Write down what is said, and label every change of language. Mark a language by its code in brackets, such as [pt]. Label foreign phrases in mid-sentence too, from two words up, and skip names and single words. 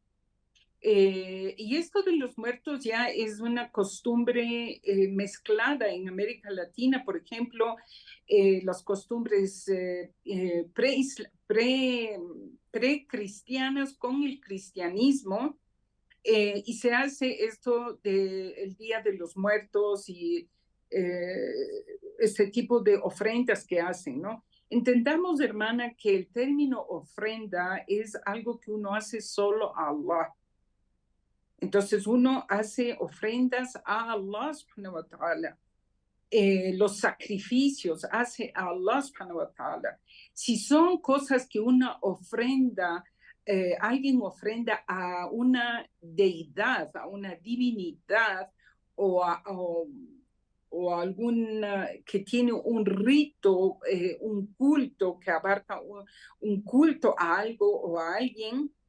[es] Y esto de los muertos ya es una costumbre mezclada en América Latina, por ejemplo, las costumbres pre-cristianas con el cristianismo, y se hace esto del Día de los Muertos y eh, este tipo de ofrendas que hacen, ¿no? Entendamos, hermana, que el término ofrenda es algo que uno hace solo a Allah. Entonces uno hace ofrendas a [ar] الله سبحانه وتعالى. [es] Los sacrificios hace a [ar] الله سبحانه وتعالى. [es] Si son cosas que una ofrenda, alguien ofrenda a una deidad, a una divinidad o o alguna que tiene un rito, un culto que abarca un culto a algo o a alguien,